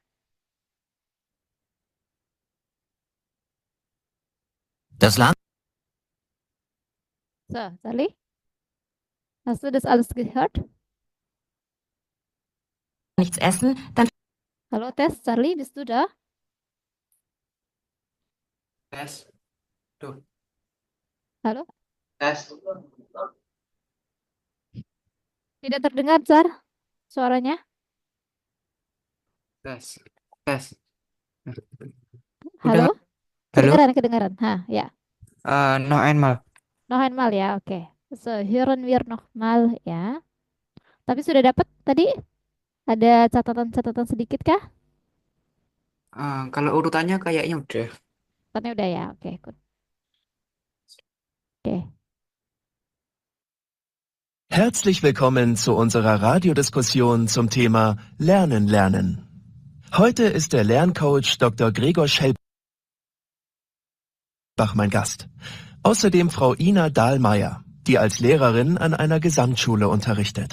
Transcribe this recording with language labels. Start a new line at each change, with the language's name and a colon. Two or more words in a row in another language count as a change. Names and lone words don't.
German: Das Land So, Charlie, hast du das alles gehört? Nichts essen, dann Hallo, Tess, Charlie, bist du da?
Indonesian: Tes. Tuh, Halo? tes. Tidak terdengar, Char, suaranya? Tes. Tes. Halo? Udah, halo? Kedengaran, kedengaran. Hah, ya.
German: Noch einmal. Noch einmal ya, oke. So, hören wir nochmal ya.
Indonesian: Tapi sudah dapat tadi? Ada catatan-catatan sedikit kah? Kalau urutannya kayaknya udah. Catatan udah ya, oke, good. Oke.
German: Herzlich willkommen zu unserer Radiodiskussion zum Thema Lernen lernen. Heute ist der Lerncoach Dr. Gregor Schellbach mein Gast. Außerdem Frau Ina Dahlmeier, die als Lehrerin an einer Gesamtschule unterrichtet.